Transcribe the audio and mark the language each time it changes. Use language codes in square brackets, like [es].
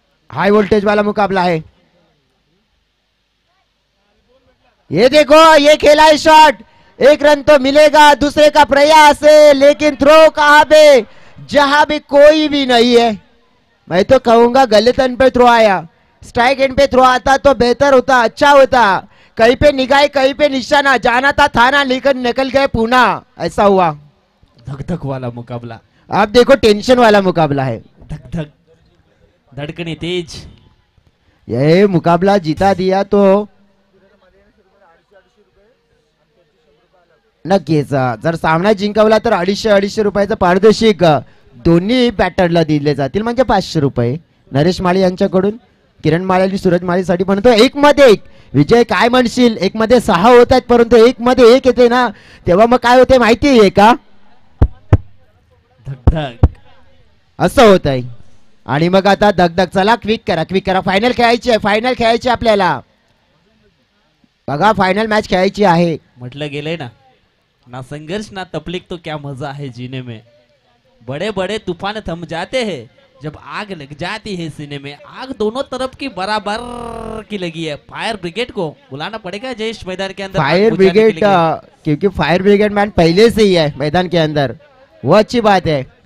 [hi] High voltage वाला मुकाबला है. ये देखो ये खेला है शॉट. 1 रन तो मिलेगा. दूसरे का प्रयास है, लेकिन थ्रो कहां पे? जहां भी कोई भी नहीं है. मैं तो कहूंगा गलत एंड पे थ्रो आया. स्ट्राइक एंड पे थ्रो आता तो बेहतर होता, अच्छा होता. कहीं पे निगाह कहीं पे निशाना, जाना था लेकिन निकल गए पूना. ऐसा हुआ. धक धक वाला मुकाबला. आप देखो टेंशन वाला मुकाबला है. धक धक, धड़कने तेज. ये मुकाबला जीता दिया तो [mr] नक्कीच जर सामना जिंकवला तर 250 रुपयाचं पारितोषिक दोन्ही बॅटरला दिले जातील, म्हणजे 500 रुपये नरेश माळी यांच्याकडून. किरण माळी आणि सूरज माळीसाठी म्हणतो 1 मध्ये 1. विजय काय म्हणशील? 1 मध्ये 6 होत आहेत, परंतु 1 मध्ये 1 येते ना, तेव्हा मग काय होते माहिती आहे का? धक धक असं होत आहे. आणि मग आता धगधग. चला क्विक करा. फायनल खेळायची आहे, फायनल खेळायची आपल्याला. बघा फायनल मॅच खेळायची आहे. म्हटलं गेलंय ना [hi] संघर्ष ना तकलीफ तो क्या मजा है जीने में. बड़े बड़े तूफान थम जाते हैं जब आग लग जाती है सीने में. आग दोनों तरफ की बराबर की लगी है. फायर ब्रिगेड को बुलाना पड़ेगा जयेश मैदान के अंदर. फायर ब्रिगेड क्योंकि फायर ब्रिगेड मैन पहले से ही है मैदान के अंदर, वो अच्छी बात है.